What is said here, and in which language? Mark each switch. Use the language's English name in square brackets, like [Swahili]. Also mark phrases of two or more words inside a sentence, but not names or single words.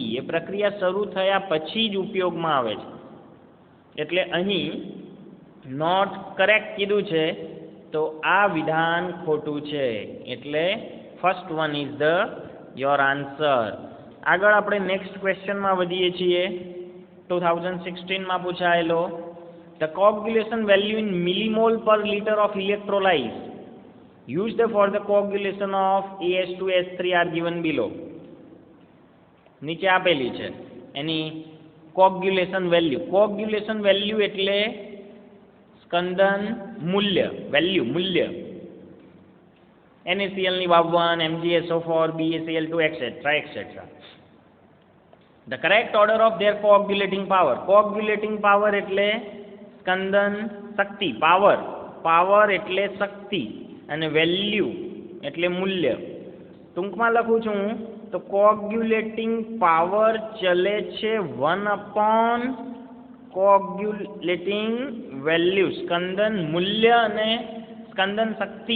[Gujarati] એ પ્રક્રિયા શરૂ થયા પછી જ ઉપયોગમાં આવે છે. એટલે અહીં [English] not correct [Gujarati] કીધું છે, તો આ વિધાન ખોટું છે. [English] એટલે first one is the your answer. [Gujarati] આગળ આપણે [English] next question [Gujarati] વધીએ છીએ. 2016માં પૂછાયેલો, [English] the coagulation value in millimole per liter of electrolytes used for the coagulation of AS2S3 are given below. [Gujarati] નીચે આપેલી છે એની [English] coagulation value [Gujarati] એટલે સ્કંદન મૂલ્ય, મૂલ્ય. NaCl ની 52, MgSO4, BaCl2, etc. [English] The correct order of their coagulating power [Gujarati] એટલે સ્કંદન શક્તિ, પાવર એટલે શક્તિ, અને વેલ્યુ એટલે મૂલ્ય. ટૂંકમાં લખું છું તો [English] coagulating power [Gujarati] ચલે છે 1 [English] coagulating value, [Gujarati] સ્કંદન મૂલ્ય અને સ્કંદન શક્તિ.